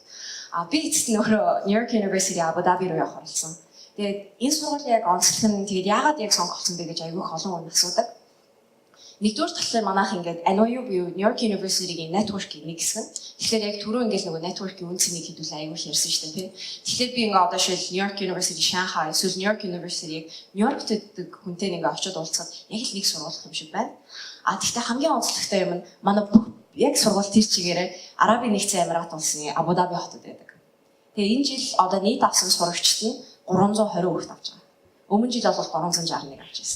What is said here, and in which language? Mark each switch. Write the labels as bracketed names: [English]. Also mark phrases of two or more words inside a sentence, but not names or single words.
[Mongolian] Би эцэст нөхрөө New York University Abu Dhabi руу явах болсон. Тэгээд энэ сургуулийн яг онцлог нь тэгээд яагаад яг сонгогдсон бэ гэж айгүй олон хүн асуудаг. Нэгдүгээр талаар манайх ингээд NYU буюу New York University-гийн network-ийн нэг хэсэг нь. Тэгэхээр яг түрүү ингээд нөгөө network-ийн үн цэнийг хэдүүлээ аягүй ярьсан шүү дээ, тий. Тэгэхээр би ингээд одоо шил New York University Shanghai, эсвэл New York University-ийг New York-т гэдэг хүнтэй ингээд очиод уулзахад яг л нэг сургуулах юм шиг байна. Тэгэхдээ хамгийн онцлогтой юм нь манай яг сургууль тэр чигээрээ Арабын нэгдсэн Эмират улсын Абу Даби хотод байдаг. Тэгээ энэ жил одоо нийт авсан сурагчид нь 320 хүүхэд авч байгаа. Өмнө жил бол 361 авч ирсэн.